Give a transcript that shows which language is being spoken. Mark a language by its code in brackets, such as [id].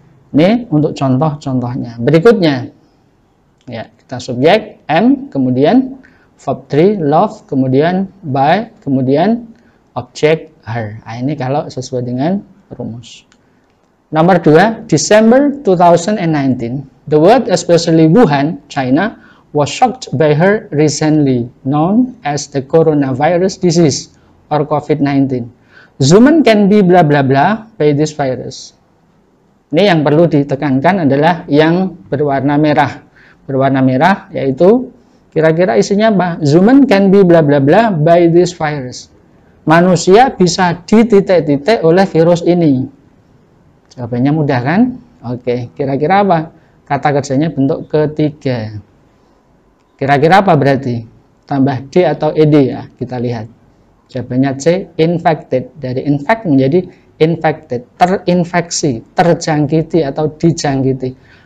[id] Ini untuk contoh-contohnya. Berikutnya, ya, kita subjek am, kemudian verb 3 love, kemudian by, kemudian objek her. Nah, ini kalau sesuai dengan rumus. Nomor 2, December 2019. [en] The world, especially Wuhan, China, was shocked by her recently known as the coronavirus disease or COVID-19. Human can be bla bla bla by this virus. [id] Ini yang perlu ditekankan adalah yang berwarna merah. Berwarna merah yaitu kira-kira isinya apa? [en] Human can be bla bla bla by this virus. [id] Manusia bisa dititik-titik oleh virus ini. Jawabannya mudah kan? Oke, kira-kira apa? Kata kerjanya bentuk ketiga. Kira-kira apa berarti? Tambah D atau ED ya, kita lihat. Jawabannya C, infected. Dari infect menjadi infected, terinfeksi, terjangkiti atau dijangkiti.